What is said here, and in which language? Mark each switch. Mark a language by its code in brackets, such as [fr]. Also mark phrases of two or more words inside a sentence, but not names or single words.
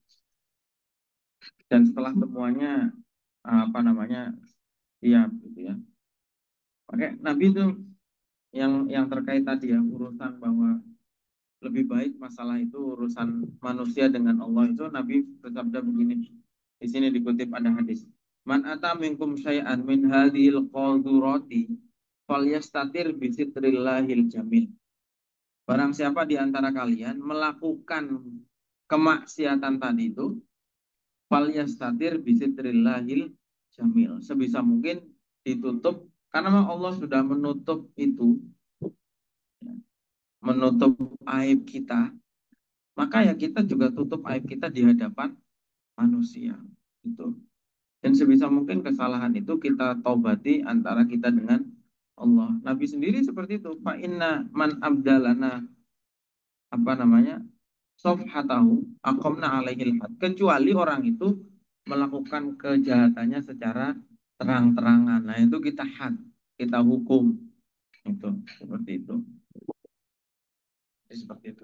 [id] Dan setelah semuanya apa namanya siap gitu ya. Oke, Nabi itu yang terkait tadi ya urusan bahwa lebih baik masalah itu urusan manusia dengan Allah itu Nabi bersabda begini. Di sini dikutip ada hadis. [ar] من أتى منكم شيئا من هذه القاذورات فليستتر بستر الله الجميل. [id] Barang siapa di antara kalian melakukan kemaksiatan tadi itu [ar] فليستتر بستر الله الجميل. [id] Sebisa mungkin ditutup karena memang Allah sudah menutup itu, menutup aib kita, maka ya kita juga tutup aib kita di hadapan manusia itu. Dan sebisa mungkin kesalahan itu kita taubati antara kita dengan Allah. Nabi sendiri seperti itu. [ar] فإن من أبدى لنا [id] apa namanya? [ar] صفحته أقمنا عليه الحد. [id] Kecuali orang itu melakukan kejahatannya secara terang-terangan. Nah, itu kita had, kita hukum. Itu seperti itu. Seperti itu.